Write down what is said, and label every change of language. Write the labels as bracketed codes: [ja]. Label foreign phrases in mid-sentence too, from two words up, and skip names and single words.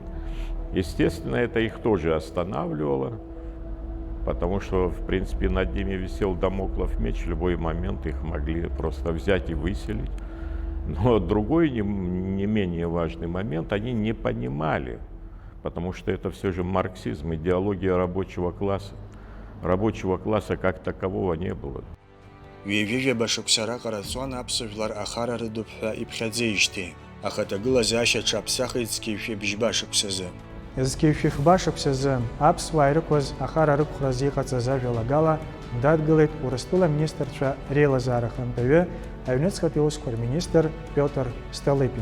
[ru] Естественно, это их тоже останавливало, потому что, в принципе, над ними висел дамоклов меч, в любой момент их могли просто взять и выселить. Но другой, не менее важный момент, они не понимали, потому что это все же марксизм, идеология рабочего класса. Рабочего класса как такового не было. [ab] Ҩажәижәаба шықәсара ҟараҵон аԥсуа ахара рыдуп ҳәа иԥхьаӡеижьҭеи, аха аҭагылазаашьа ҽаԥсахит зқьеишәыбжьба шықәсазы. Зқьеишәыхәба шықәсазы аԥсуаа ирықәыз ахара рықәхразы иҟаҵаз ажәалагала дадгылеит Урыстәыла аминистрцәа реилазаара хантәаҩы, аҩныҵҟатәи аусқәа рминистр Пиотр Столыпин.